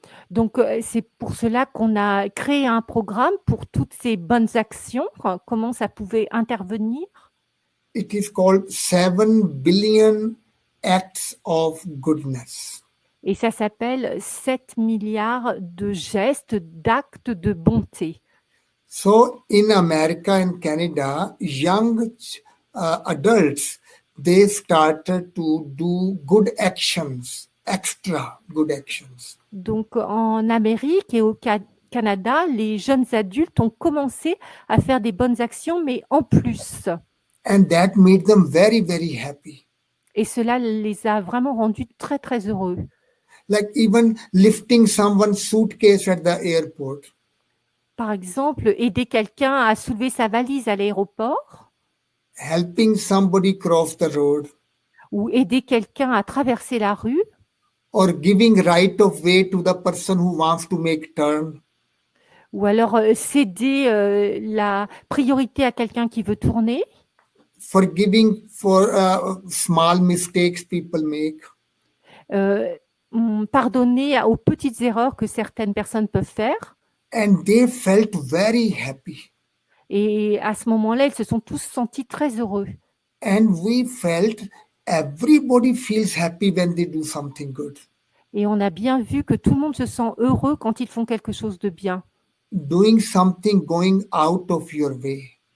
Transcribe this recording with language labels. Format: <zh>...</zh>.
<fr>Donc, c'est pour cela qu'on a créé un programme pour toutes ces bonnes actions, comment ça pouvait intervenir.</fr> <en>It is called 7 billion acts of goodness.</en> <fr>Et ça s'appelle 7 milliards de gestes, d'actes de bonté.</fr> <en>So in America and Canada, young adults, they started to do good actions, extra good actions.</en> <fr>Donc en Amérique et au Canada, les jeunes adultes ont commencé à faire des bonnes actions, mais en plus.</fr> <en>And that made them very, very happy.</en> <fr>Et cela les a vraiment rendus très, très heureux.</fr> <en>Like even lifting someone's suitcase at the airport.</en> <fr>Par exemple, aider quelqu'un à soulever sa valise à l'aéroport.</fr> <en>Helping somebody cross the road.</en> <fr>Ou aider quelqu'un à traverser la rue.</fr> <en>Or giving right of way to the person who wants to make turn.</en> <fr>Ou alors céder la priorité à quelqu'un qui veut tourner.</fr> <en>Forgiving for small mistakes people make.</en> <fr>Pardonner aux petites erreurs que certaines personnes peuvent faire.</fr> <en>And they felt very happy.</en> <fr>Et à ce moment-là, ils se sont tous sentis très heureux.</fr> <en>And we felt everybody feels happy when they do something good.</en> <fr>Et on a bien vu que tout le monde se sent heureux quand ils font quelque chose de bien.</fr> <en>Doing something going out of your way.</en>